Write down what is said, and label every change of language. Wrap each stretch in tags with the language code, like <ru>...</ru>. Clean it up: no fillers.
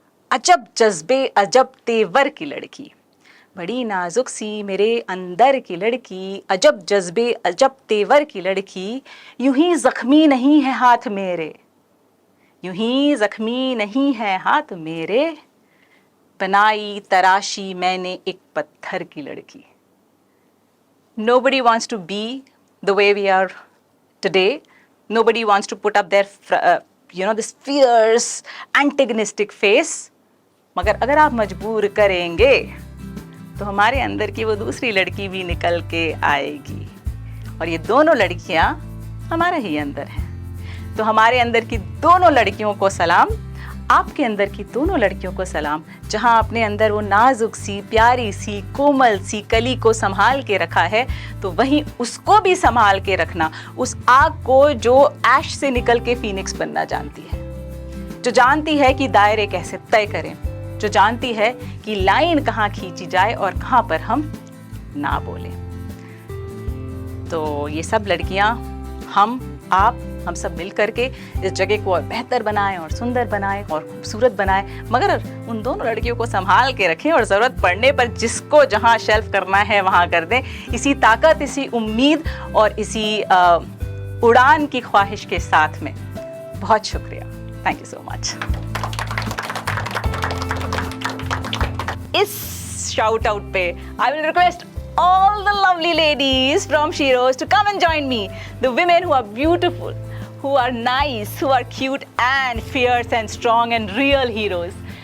<hi>अजब जज्बे अजब तेवर की लड़की, बड़ी नाजुक सी मेरे अंदर की लड़की, अजब जज्बे अजब तेवर की लड़की, यूं ही जख्मी नहीं है हाथ मेरे, यूं ही जख्मी नहीं है हाथ मेरे, बनाई तराशी मैंने एक पत्थर की लड़की।</hi> <en>Nobody wants to be the way we are today. Nobody wants to put up their this fierce antagonistic face.</en> <hi>मगर अगर आप मजबूर करेंगे तो हमारे अंदर की वो दूसरी लड़की भी निकल के आएगी, और ये दोनों लड़कियां हमारे ही अंदर हैं। तो हमारे अंदर की दोनों लड़कियों को सलाम, आपके अंदर की दोनों लड़कियों को सलाम। जहां अपने अंदर वो नाजुक सी प्यारी सी कोमल सी कली को संभाल के रखा है, तो वहीं उसको भी संभाल के रखना, उस आग को जो ऐश से निकल के फीनिक्स बनना जानती है, जो जानती है कि दायरे कैसे तय करें, जो जानती है कि लाइन कहाँ खींची जाए और कहाँ पर हम ना बोलें। तो ये सब लड़कियां, हम सब मिल करके इस जगह को और बेहतर बनाएं और सुंदर बनाएं और खूबसूरत बनाएं, मगर उन दोनों लड़कियों को संभाल के रखें और ज़रूरत पड़ने पर जिसको जहां शेल्फ करना है वहां कर दें। इसी ताकत, इसी उम्मीद और इसी उड़ान की ख्वाहिश के साथ में बहुत शुक्रिया।</hi> <en>Thank you so much.</en> <hi>इस</hi> <en>Shout out पे I will request all the lovely ladies from Shiro's to come and join me. The women who are beautiful, who are nice, who are cute and fierce and strong and real heroes.</en>